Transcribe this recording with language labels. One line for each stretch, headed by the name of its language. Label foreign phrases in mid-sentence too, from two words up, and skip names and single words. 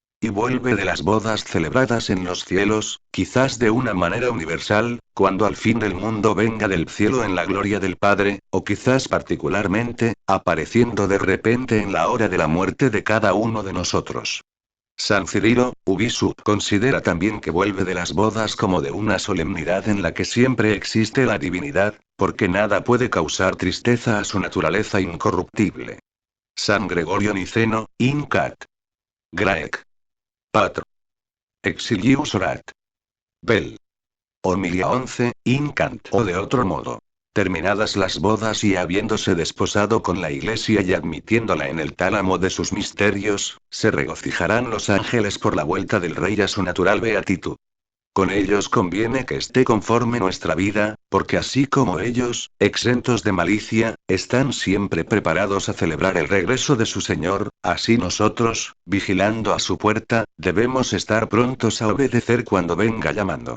Spanish: Y vuelve de las bodas celebradas en los cielos, quizás de una manera universal, cuando al fin del mundo venga del cielo en la gloria del Padre, o quizás particularmente, apareciendo de repente en la hora de la muerte de cada uno de nosotros. San Cirilo, Ubisub considera también que vuelve de las bodas como de una solemnidad en la que siempre existe la divinidad, porque nada puede causar tristeza a su naturaleza incorruptible.
Latin: San Gregorio Niceno, Incat. Graec. Patro. Exilius Orat. Bell. Homilia 11, Incant.
Spanish: O de otro modo. Terminadas las bodas y habiéndose desposado con la Iglesia y admitiéndola en el tálamo de sus misterios, se regocijarán los ángeles por la vuelta del Rey a su natural beatitud. Con ellos conviene que esté conforme nuestra vida, porque así como ellos, exentos de malicia, están siempre preparados a celebrar el regreso de su Señor, así nosotros, vigilando a su puerta, debemos estar prontos a obedecer cuando venga llamando.